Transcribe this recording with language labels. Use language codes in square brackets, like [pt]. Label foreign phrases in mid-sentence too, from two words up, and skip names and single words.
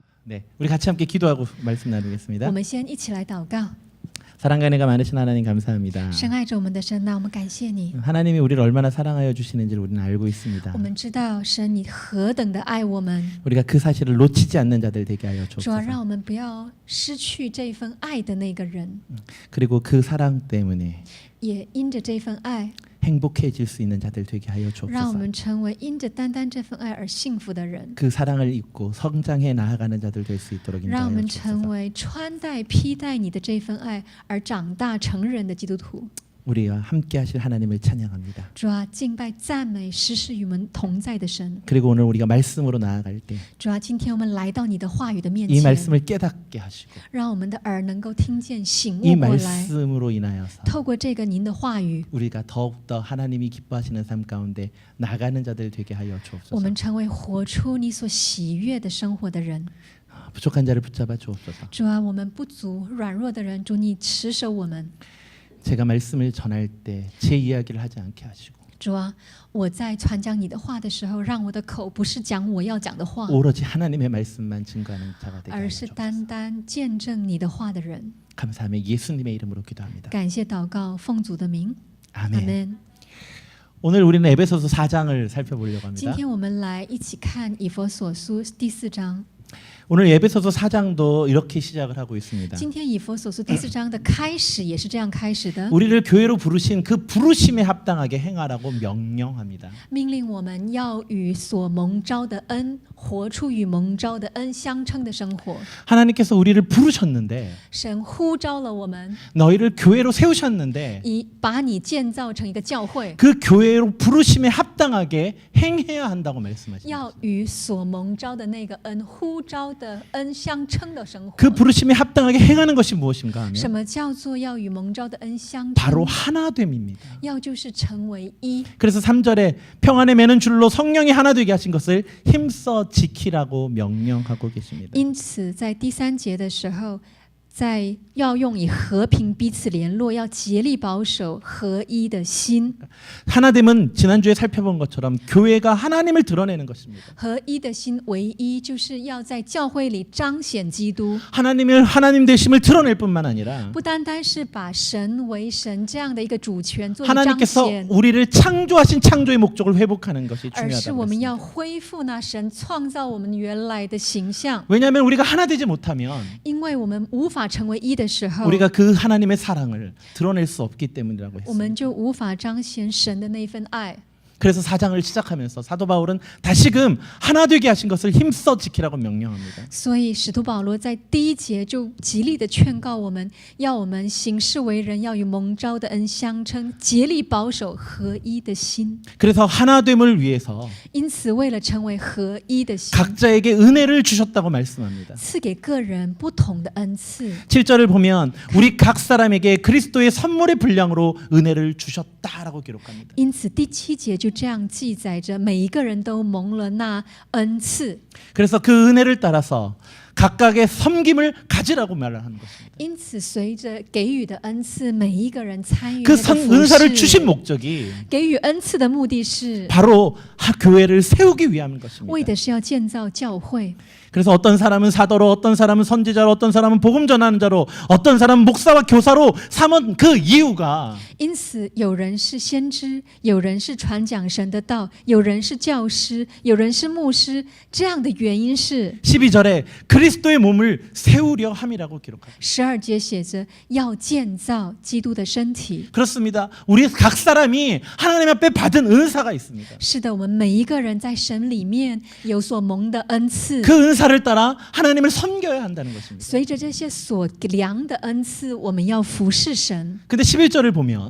[ko] 네, 우리 같이 함께 기도하고 말씀 나누겠습니다. [zh] 我们先一起来祷告。 [ko] 사랑과 은혜가 많으신 하나님 감사합니다. [zh] 深爱着我们的神呐，我们感谢你。 [ko] 하나님이 우리를 얼마나 사랑하여 주시는지를 우리는 알고 있습니다. [zh] 我们知道神你何等的爱我们， [ko] 우리가 그 사실을 놓치지 않는 자들 되게 하여 [zh] 主要 [ko] 주옵소서. [zh] 让我们不要失去这份爱的那个人， [ko] 그리고 그 사랑 때문에 [zh] 也因着这份爱， [ko] 행복해질 수 있는 자들 되게 하여 [zh] 让我 [ko] 주옵소서. [zh] 们成为因着单单这份爱而幸福的人， [ko] 그 사랑을 입고 성장해 나아가는 자들 될 수 있도록 [zh] 让我 [ko] 인도하여 [zh] 们成 [ko] 주옵소서. [zh] 为穿戴披戴你的这份爱而长大成人的基督徒。 [ko] 우리와 함께 하실 하나님을 찬양합니다. [zh] 主啊，敬拜赞美时时与我们同在的神。 [ko] 그리고 오늘 우리가 말씀으로 나아갈 때 이 [zh] 主啊，今天我们来到你的话语的面 [ko] 말씀을 [zh] 前， [ko] 깨닫게 하시고 [zh] 让我们的耳能够听见醒 [ko] 이 [zh] 悟过来。 [ko] 말씀으로 인하여서 [zh] 透过这个您的话语， [ko] 우리가 더욱더 하나님이 기뻐하시는 삶 가운데 나가는 자들 되게 하여 [zh] 我 [ko] 주옵소서. [zh] 们成为活出你所喜悦的生活的人。 [ko] 부족한 자를 붙잡아 주옵소서. [zh] 主啊，我们不足软弱的人，主你持守我们。 [ko] 제가 말씀을 전할 때 제 이야기를 하지 않게 하시고 [zh] 主啊，我在传讲你的话的时候，让我的口不是讲我要讲的话， [ko] 오로지 하나님의 말씀만 증거하는 자가 되게 [zh] 而 [ko] 하여 [zh] 是 [ko] 주옵소서. [zh] 单单见证你的话的人。 [ko] 감사하며 예수님의 이름으로 기도합니다. [zh] 感谢祷告，奉主的名， [ko] 아멘. [zh] 阿门。 [ko] 오늘 우리는 에베소서 4장을 살펴보려고 [zh] 今 [ko] 합니다. [zh] 天我们来一起看以弗所书第4章。 [ko] 오늘 에베소서 4장도 이렇게 시작을 하고 있습니다. [zh] 今天以弗所书第4章的开始也是这样开始的， [ko] 우리를 교회로 부르신 그 부르심에 합당하게 행하라고 명령합니다. [zh] 命令我们要与所蒙召的恩，活出与蒙召的恩相称的生活。 [ko] 하나님께서 우리를 부르셨는데 [zh] 神呼召了我们， [ko] 너희를 교회로 세우셨는데 [zh] 把你建造成一个教会， [ko] 그 교회로 부르심에 합당하게 행해야 한다고 말씀하십니다. [zh] 要与所蒙召的那个恩呼召的恩相称的生活。 [ko] 그 부르심에 합당하게 행하는 것이 무엇인가 [zh] 什 [ko] 하면 [zh] 么叫做要与蒙召的恩相 [ko] 바로 [zh] 称？ [ko] 하나됨입니다. [zh] 要就是成为一。 [ko] 그래서 3절에 평안에 매는 줄로 성령이 하나 되게 하신 것을 힘써 지키라고 명령하고 계십니다. [zh] 因此，在第3节的时候，在要用以和平彼此联络，要竭力保守合一的心。 [ko] 하나됨은 지난주에 살펴본 것처럼 교회가 하나님을 드러내는 것입니다. [zh] 合一的心，唯一就是要在教会里彰显基督， [ko] 하나님을 하나님 되심을 드러낼 뿐만 아니라 [zh] 不单单是把神为神这样的一个主权做彰 [ko] 하나님께서 [zh] 显， [ko] 우리를 창조하신 창조의 목적을 회복하는 것이 [zh] 而是 [ko] 중요하다고 [zh] 我们要 [ko] 했습니다. [zh] 恢复那神创造我们原来的形象。 [ko] 왜냐하면 우리가 하나 되지 못하면 [zh] 因为我们无法成为一的时候， [ko] 우리가 그 하나님의 사랑을 드러낼 수 없기 때문이라고 [zh] 我们 [ko] 했습니다. [zh] 就无法彰显神的那份爱。 [ko] 그래서 4장을 시작하면서 사도 바울은 다시금 하나 되게 하신 것을 힘써 지키라고 명령합니다. [zh] 所以使徒保罗在第1节就极力的劝告我们，要我们行事为人要与蒙召的恩相称，竭力保守合一的心。 [ko] 그래서 하나됨을 위해서 [zh] 因此，为了成为合一的心， [ko] 각자에게 은혜를 주셨다고 말씀합니다. [zh] 赐给个人不同的恩赐。 [ko] 7절을 보면 우리 각 사람에게 그리스도의 선물의 분량으로 은혜를 주셨다라고 기록합니다. [zh] 因此，第7节就这样记载着，每一个人都蒙了那恩赐。 [ko] 그래서 그 은혜를 따라서 각각의 섬김을 가지라고 말을 하는 것입니다. [zh] 因此，随着给予的恩赐，每一个人参与 [ko] 그 [zh] 那个服 [ko] 은사를 주신 [zh] 侍。 [ko] 목적이 [zh] 给予恩赐的目的是， [ko] 바로 교회를 세우기 위함인 [zh] 为 [ko] 것입니다. [zh] 的是要建造教会。 [ko] 그래서 어떤 사람은 사도로, 어떤 사람은 선지자로, 어떤 사람은 복음 전하는 자로, 어떤 사람은 목사와 교사로 삼은 그 이유가 [zh] 因此，有人是先知，有人是传讲神的道，有人是教师，有人是牧师。这样的原因是， [ko] 12절에 그리스도의 몸을 세우려 함이라고 기록합니다. [zh] 12 节写着要建造基督的身体。 [ko] 그렇습니다. 우리 각 사람이 하나님 앞에 받은 은사가 있습니다. [zh] 是的，我们每一个人在神里面有所蒙的恩赐， [ko] 그 은사를 따라 하나님을 섬겨야 한다는 것입니다. [zh] 随着这些所量的恩赐，我们要服侍神。 [ko] 근데 11절을 보면